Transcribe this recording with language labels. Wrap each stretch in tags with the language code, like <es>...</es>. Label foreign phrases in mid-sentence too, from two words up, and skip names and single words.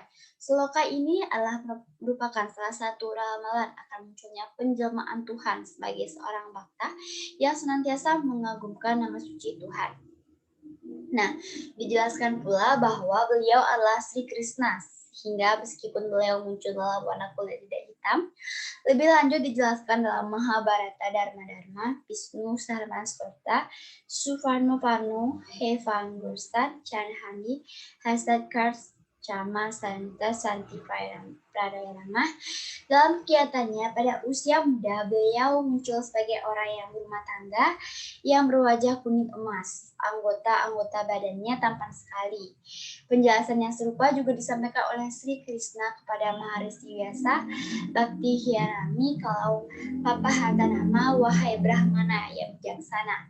<id>Sloka ini adalah merupakan salah satu ramalan akan munculnya penjelmaan Tuhan sebagai seorang bhakta yang senantiasa mengagumkan nama suci Tuhan. Nah, dijelaskan pula bahwa beliau adalah Sri Krishna, hingga meskipun beliau muncul dalam warna kulit tidak hitam. Lebih lanjut dijelaskan dalam Mahabharata Dharma-dharma, Vishnu Sarvasvata, Suvarnoparno, Hevangursan, Chanhani, Hasadkars, Cama, Santa, Santi Pradayama. Dalam kegiatannya pada usia muda, beliau muncul sebagai orang yang berumah tangga, yang berwajah kuning emas. Anggota-anggota badannya tampan sekali. Penjelasan yang serupa juga disampaikan oleh Sri Krishna kepada Maharishi Vyasa, Bhakti Hiyarami, kalau Papa Hata nama, wahai Brahmana yang bijaksana.</id>